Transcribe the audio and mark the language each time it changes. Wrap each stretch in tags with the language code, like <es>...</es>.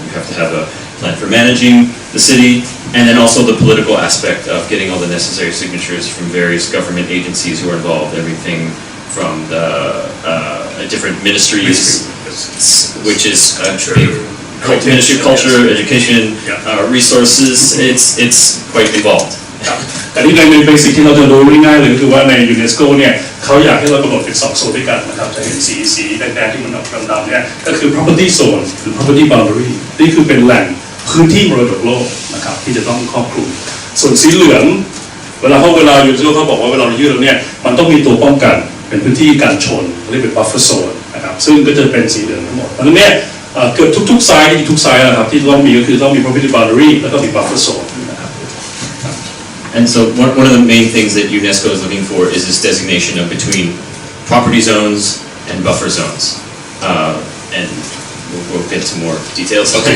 <en>You have to have a plan for managing the city, and then also the political aspect of getting all the necessary signatures from various government agencies who are involved, everything from the different ministries, which is Ministry of Culture, Education, Resources. It's quite involved.</en> <th>แต่ที่ในเบสิกที่เราจะรู้ง่ายๆเลยคือว่าในยูเนสโกเนี่ยเขาอยากให้เรากำหนดเป็น2 โซนด้วยกันนะครับจะเห็นสีแดงๆที่มันออกดำๆเนี่ยก็คือ property zone หรือ property boundary นี่คือเป็นแหล่งพื้นที่มรดกโลกนะครับที่จะต้องครอบคลุมส่วนสีเหลืองเวลายูเนสโกเขาบอกว่าเวลาเรายื่นแล้วเนี่ยมันต้องมีตัวป้องกันเป็นพื้นที่การชนเรียกเป็น buffer zone นะครับซึ่งก็จะเป็นสีเหลืองทั้งหมดเพราะฉะนั้นเนี่ยเกือบทุกไซส์ทุกไซส์นะครับที่ต้องมีก็คือต้องมี property boundary แล้วก็มี buffer zone</th> <en>And so one of the main things that UNESCO is looking for is this designation of between property zones and buffer zones. And we'll get to more details.</en>